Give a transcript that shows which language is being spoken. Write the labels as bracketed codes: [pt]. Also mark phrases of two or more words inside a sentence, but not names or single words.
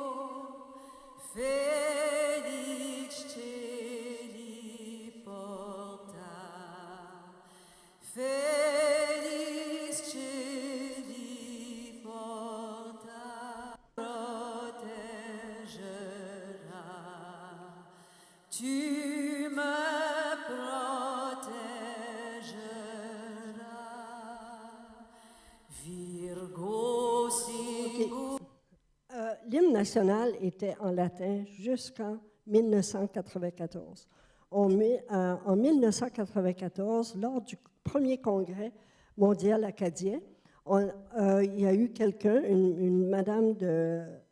[la] felix celi porta, felix celi porta, [fr] protégera, tu me protégeras, [la] Virgo singulis. [fr] L'hymne national était en latin jusqu'en 1994. En 1994, lors du premier congrès mondial acadien, il y a eu quelqu'un, une madame de...